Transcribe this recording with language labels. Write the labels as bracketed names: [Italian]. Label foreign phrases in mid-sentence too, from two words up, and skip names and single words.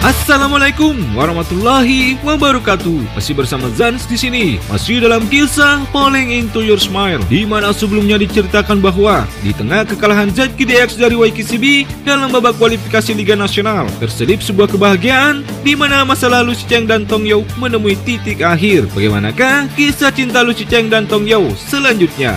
[Indonesian] Assalamualaikum warahmatullahi wabarakatuh. Masih bersama Zans di sini. Masih dalam kisah Falling Into Your Smile, di mana sebelumnya diceritakan bahwa di tengah kekalahan ZKDX dari YKCB dalam babak kualifikasi Liga Nasional, terselip sebuah kebahagiaan di mana masa lalu Lu Shicheng dan Tong Yao menemui titik akhir. Bagaimanakah kisah cinta Lu Shicheng dan Tong Yao selanjutnya?